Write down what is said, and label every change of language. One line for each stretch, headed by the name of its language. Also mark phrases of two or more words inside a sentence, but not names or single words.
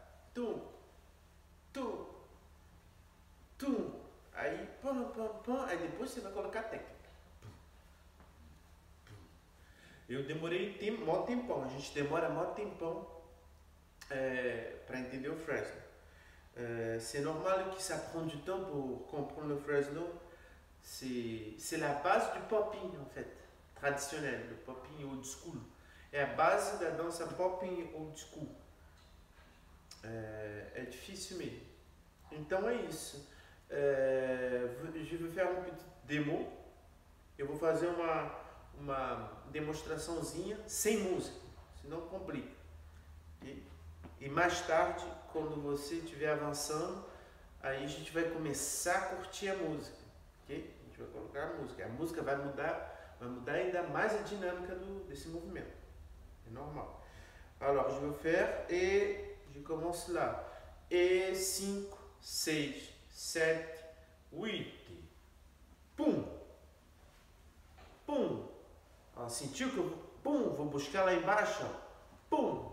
Portuguese: Aí, aí depois você vai colocar a técnica. Eu demorei mó tempão, a gente demora mó tempão para entender o Fresno.
French: C'est normal que ça prend du temps pour comprendre le Fresno. C'est la base du popping en fait, traditionnel, le popping
English: old school.
Portuguese: É a base da dança popping
English: old school.
Portuguese: É difícil mesmo. Então é isso.
French: Je vais faire uma petite démo.
Portuguese: Eu vou fazer uma demonstraçãozinha sem música, senão complica. E mais tarde, quando você estiver avançando, aí a gente vai começar a curtir a música. Okay? A gente vai colocar a música. A música vai mudar ainda mais a dinâmica desse movimento. É normal.
French: Alors, je vais faire et je commence là. Et 5, 6, 7, 8. Pum! Pum!
Portuguese: Ó, sentiu que eu vou buscar lá embaixo? Ó. Pum!